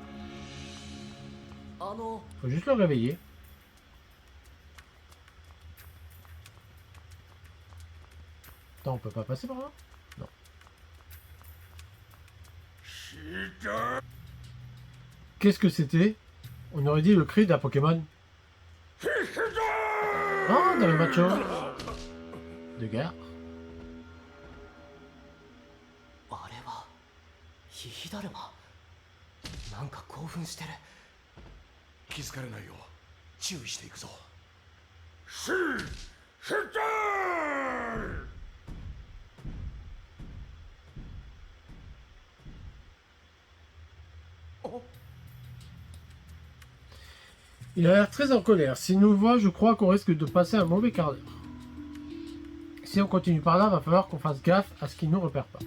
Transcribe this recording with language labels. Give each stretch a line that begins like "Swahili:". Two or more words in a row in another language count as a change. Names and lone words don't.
French: Faut juste le réveiller. Attends, on peut pas passer par là? Non. Qu'est-ce que c'était? On aurait dit le cri d'un Pokémon. Ah, dans le macho. De gare.
Japanese: あれはヒダルマ。なんか興奮してる。気づかれないよう注意していくぞ。
French: Il a l'air très en colère. S'il nous voit, je crois qu'on risque de passer un mauvais quart d'heure. Si on continue par là, va falloir qu'on fasse gaffe à ce qu'il nous repère pas.